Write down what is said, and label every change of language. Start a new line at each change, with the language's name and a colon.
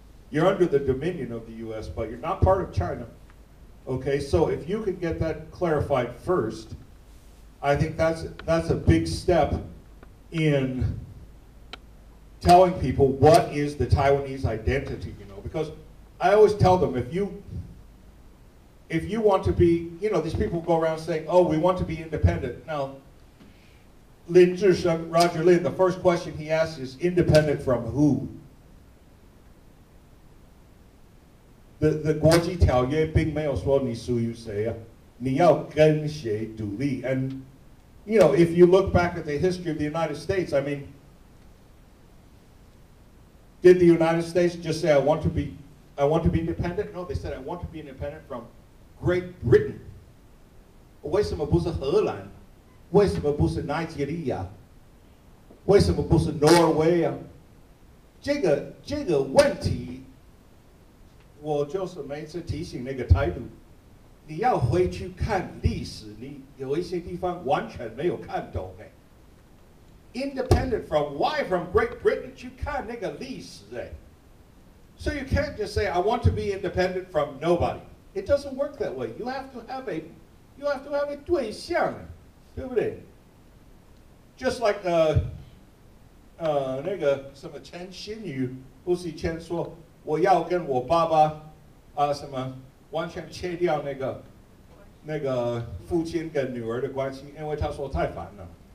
English: You're under the dominion of the U.S., but you're not part of China. Okay, so if you could get that clarified first, I think that's a big step in telling people what is the Taiwanese identity, because I always tell them, if you want to be, these people go around saying, oh, we want to be independent. Now, Lin Zhisheng, Roger Lin, the first question he asks is, independent from who? The
Chinese: 国际条约并没有说你属于谁啊，你要跟谁独立。
English: And You know, if you look back at the history of the United States, I mean, did the United States just say, I want to be independent? No, they said, I want to be independent from Great Britain.
Chinese: 为什么不是荷兰？为什么不是奈及利亚？为什么不是挪威啊？这个问题，我就是每次提醒那个态度，你要回去看历史，你有一些地方完全没有看懂哎。
English: Independent from why from Great Britain？
Chinese: 去看那个历史哎。
English: So you can't just say I want to be independent from nobody. It doesn't work that way. You have to have a
Chinese: 对象，对不对 ？
English: Just like
Chinese: 那个什么陈新宇不是以前说我要跟我爸爸什么完全切掉那个父亲跟女儿的关系，因为他说太烦了。